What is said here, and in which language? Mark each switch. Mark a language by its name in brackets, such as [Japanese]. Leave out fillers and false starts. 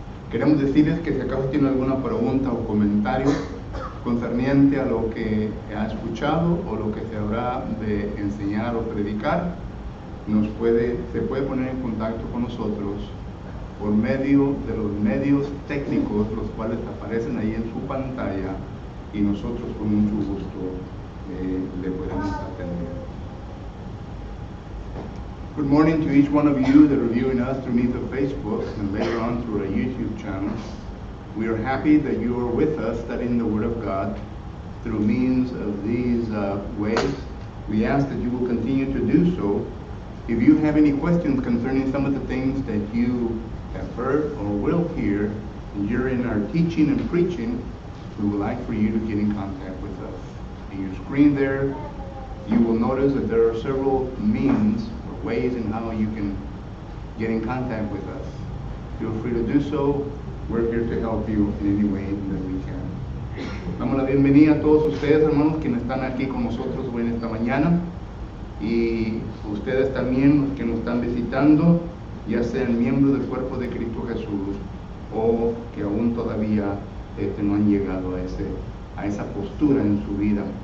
[Spanish] Queremos decirles que si acaso tiene alguna pregunta o comentario concerniente a lo que ha escuchado o lo que se habrá de enseñar o predicar, se puede poner en contacto con nosotros por medio de los medios técnicos, los cuales aparecen ahí en su pantalla, y nosotros con mucho gusto le podemos atender. [English] Good morning to each one of you that are viewing us through means of Facebook and later on through our YouTube channel. We are happy that you are with us studying the Word of God through means of these ways. We ask that you will continue to do so. If you have any questions concerning some of the things that you have heard or will hear during our teaching and preaching, we would like for you to get in contact with us. In your screen there, you will notice that there are several means or ways in how you can get in contact with us. Feel free to do so. We're here to help you in any way that we can. [Spanish] Damos la bienvenida a todos ustedes, hermanos, quienes están aquí con nosotros hoy en esta mañana. Y ustedes también, los que nos están visitando, ya sean miembros del cuerpo de Cristo Jesús o que aún todavía no han llegado a esa postura en su vida.